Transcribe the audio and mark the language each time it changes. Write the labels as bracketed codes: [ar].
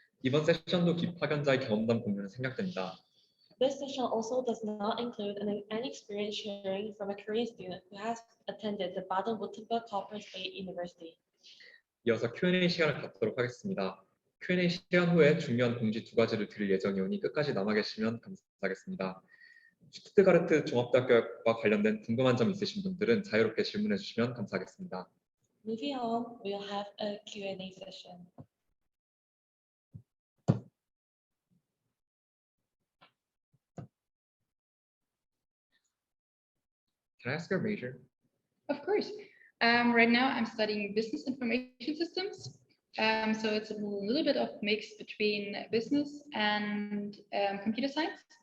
[ko] 이번 세션도 기파견자의 경험담 공유는 생략됩니다. [en] This session also does not include any experience sharing from a Korean student who has attended the Baden-Württemberg Corporate State University. [ko] 이어서 Q&A 시간을 갖도록 하겠습니다. Q&A 시간 후에 중요한 공지 2가지를 드릴 예정이오니 끝까지 남아 계시면 감사하겠습니다. 슈투트가르트 종합대학교와 관련된 궁금한 점 있으신 분들은 자유롭게 질문해 주시면 감사하겠습니다. [en] Moving on, we'll have a Q&A session. Can I ask your major? Of course. Right now I'm studying business information systems. So it's a little bit of mix between business and computer science.